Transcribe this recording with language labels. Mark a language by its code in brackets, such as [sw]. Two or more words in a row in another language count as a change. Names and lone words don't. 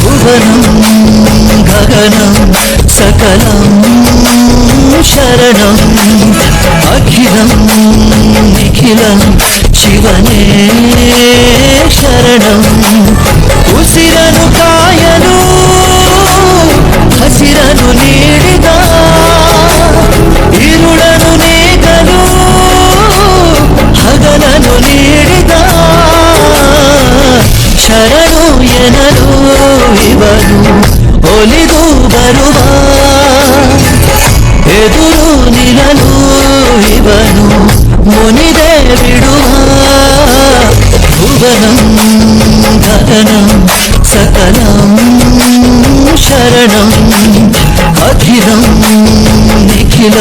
[sa] भुवनं गगनं सकलं शरणं अखिलं निखिलं शिवने शरणं [kn] ಉಸಿರನು ಕಾಯಲು ಹಸಿರನು ನೀಡಿದ ಇರುಳನು ನೀಗಲು ಹಗಲನು ನೀಡಿದ ಶರಣು ಎನಲು ಇವನು ಒಲಿದು ಬರುವ ಎದುರು ನಿಲ್ಲಲು ಇವನು ಮುನಿದೆ ಬಿಡುವ [sa] ಭುವನಂ ಗಗನಂ सकलं शरणं अखिलं निखिलं